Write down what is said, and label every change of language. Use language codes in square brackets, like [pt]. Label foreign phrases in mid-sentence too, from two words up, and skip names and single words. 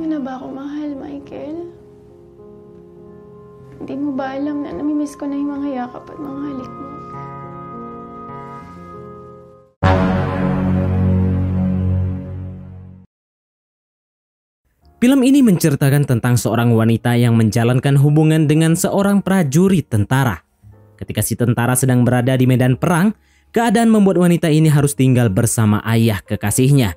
[tl] ba ako mahal, Michael? Hindi mo ba alam na namimiss ko na yung mga yakap at mga halik mo? [id] Film ini menceritakan tentang seorang wanita yang menjalankan hubungan dengan seorang prajurit tentara. Ketika si tentara sedang berada di medan perang, keadaan membuat wanita ini harus tinggal bersama ayah kekasihnya.